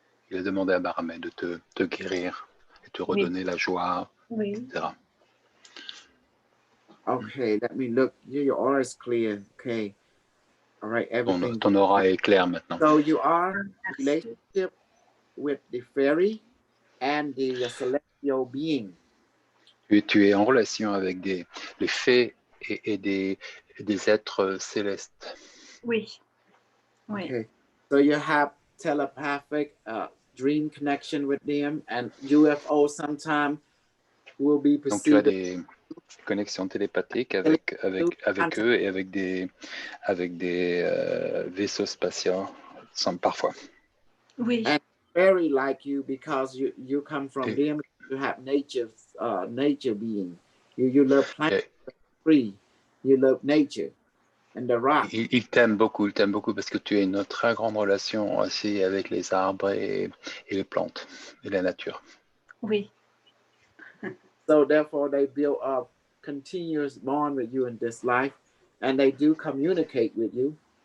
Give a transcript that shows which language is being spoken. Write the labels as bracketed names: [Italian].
[French] Il a demandé à Baramé de te guérir et te redonner la joie, etc. [English] Okay, let me look. Your aura is clear. Okay. All right, everything. [French] Ton aura est claire maintenant. [English] So you are in relationship with the fairy and the celestial being. [French] Tu es en relation avec les fées et des êtres célestes. Oui. [English] Okay. So you have telepathic dream connection with them, and UFO sometimes will be perceived. [French] Donc tu as des connexions télépathiques avec eux et avec des vaisseaux spatiaux parfois. Oui. [English] And very like you because you come from them. You have nature being. You love plants, free. You love nature and the rock. [French] Il t'aime beaucoup parce que tu as une très grande relation aussi avec les arbres et les plantes et la nature. Oui. [English] So therefore they build a continuous bond with you in this life and they do communicate with you.